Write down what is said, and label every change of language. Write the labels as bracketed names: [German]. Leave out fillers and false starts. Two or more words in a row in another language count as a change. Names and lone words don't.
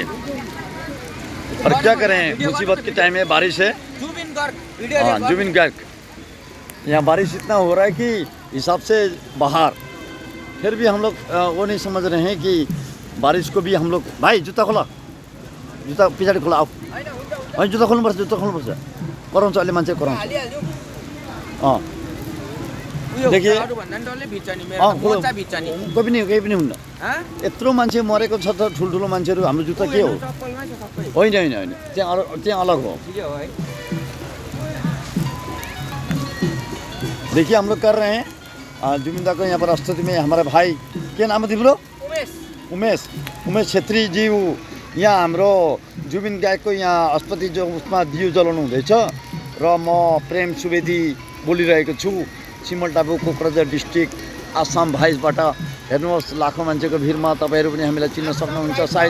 [Hindi] और क्या करें, मुसीबत के टाइम में बारिश है। हाँ जुबिन गायक, यहाँ बारिश इतना हो रहा है कि हिसाब से बाहर, फिर भी हम लोग वो नहीं समझ रहे हैं कि बारिश को भी हम लोग। [Nepali] भाई जूता खोला, जूता पछाडि खोला, [Hindi] आओ भाई [Nepali] जूता खोल्नुपर्छ, जूता खोल्नुपर्छ। कराउँछ अहिले मान्छे कराउँछ। देखिए केही पनि हुन्न। यत्रो मान्छे मरेको छ त, ठुल्ठुलो मान्छेहरू, हाम्रो जुत्ता के हो? होइन होइन होइन, त्यहाँ अलग हो। [Hindi] देखिए हम लोग कर रहे हैं जुबिन दा को यहाँ पर अस्तित्व में। हमारे भाई के नाम है तिम्रो? [Nepali] उमेश छेत्री जी यहाँ हाम्रो जुबिन गायकको यहाँ अस्पति जो उसमा दियो जलाउनु हुँदैछ र म प्रेम सुवेदी बोलिरहेको छु, सिमलटाबु कोक्राझार डिस्ट्रिक्ट आसाम भाइसबाट। हेर्नुहोस् लाखौँ मान्छेको भिडमा तपाईँहरू पनि हामीलाई चिन्न सक्नुहुन्छ सायद।